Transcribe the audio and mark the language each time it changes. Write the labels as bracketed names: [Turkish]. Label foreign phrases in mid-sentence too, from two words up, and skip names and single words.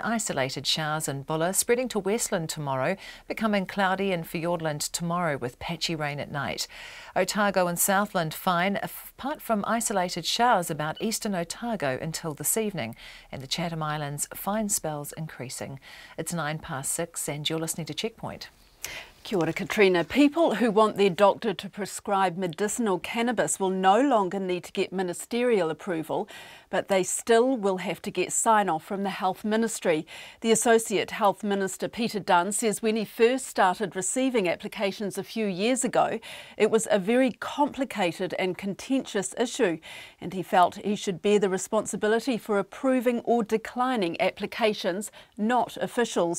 [English] Isolated showers in Buller, spreading to Westland tomorrow, becoming cloudy in Fiordland tomorrow with patchy rain at night. Otago and Southland fine, apart from isolated showers about eastern Otago until this evening. And the Chatham Islands, fine spells increasing. It's 6:09 and you're listening to Checkpoint. [Māori] Kia ora, Katrina. [English] People who want their doctor to prescribe medicinal cannabis will no longer need to get ministerial approval, but they still will have to get sign-off from the Health Ministry. The Associate Health Minister, Peter Dunn, says when he first started receiving applications a few years ago, it was a very complicated and contentious issue, and he felt he should bear the responsibility for approving or declining applications, not officials.